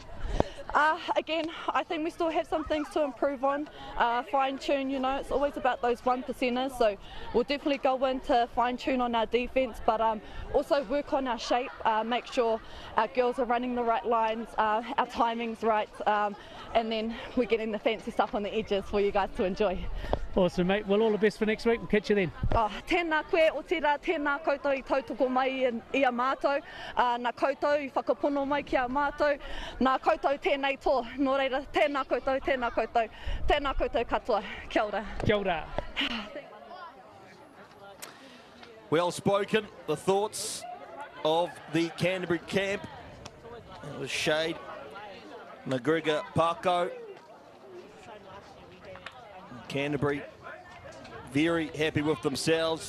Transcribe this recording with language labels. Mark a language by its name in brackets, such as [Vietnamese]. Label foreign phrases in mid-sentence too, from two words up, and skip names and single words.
[English] Again, I think we still have some things to improve on, fine tune, you know, it's always about those 1%ers, so we'll definitely go in to fine tune on our defence, but also work on our shape, make sure our girls are running the right lines, our timing's right, and then we're getting the fancy stuff on the edges for you guys to enjoy. Awesome, mate. Well, all the best for next week. We'll catch you then. [Māori] Tēnā koe o tērā, tēnā koutou I tautoko mai I a mātou, nā koutou I whakapono mai ki a mātou, nā koutou tēnei tō, nō reira, tēnā koutou katoa. Kia ora. Kia ora. [English] Well spoken, the thoughts of the Canterbury camp. It was Shade, McGregor, Parko. Canterbury very happy with themselves.